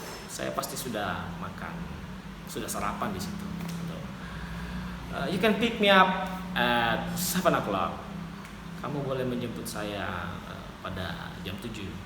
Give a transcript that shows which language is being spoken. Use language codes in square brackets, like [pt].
[id] Saya pasti sudah makan, sudah sarapan di situ. [en] You can pick me up at 7 o'clock. [id] Kamu boleh menjemput saya pada jam 7.